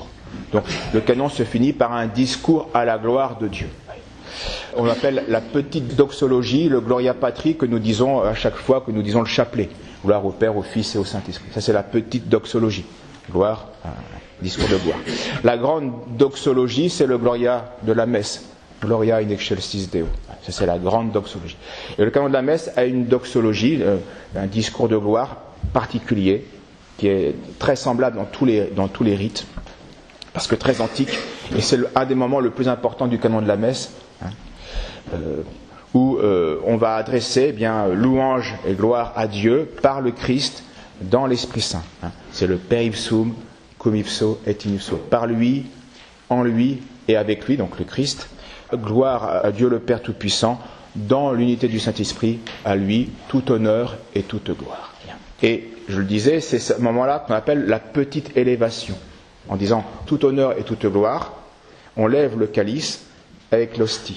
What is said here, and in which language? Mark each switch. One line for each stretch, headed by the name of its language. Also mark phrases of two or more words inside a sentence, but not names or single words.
French: Donc, le canon se finit par un discours à la gloire de Dieu. On appelle la petite doxologie le
Latin: Gloria Patri
French: que nous disons à chaque fois que nous disons le chapelet. Gloire au Père, au Fils et au Saint-Esprit. Ça, c'est la petite doxologie. Gloire, discours de gloire. La grande doxologie, c'est le Gloria de la messe.
Latin: Gloria in excelsis Deo.
French: Ça, c'est la grande doxologie. Et le canon de la messe a une doxologie, un discours de gloire particulier, qui est très semblable dans tous les rites, parce que très antique, et c'est un des moments le plus importants du canon de la messe, où on va adresser louange et gloire à Dieu par le Christ dans l'Esprit Saint. C'est le
Latin: Per ipsum, cum ipso et in ipso.
French: Par lui, en lui et avec lui, donc le Christ. Gloire à Dieu le Père Tout-Puissant, dans l'unité du Saint-Esprit, à lui, tout honneur et toute gloire. Et, je le disais, c'est ce moment-là qu'on appelle la petite élévation. En disant tout honneur et toute gloire, on lève le calice avec l'hostie.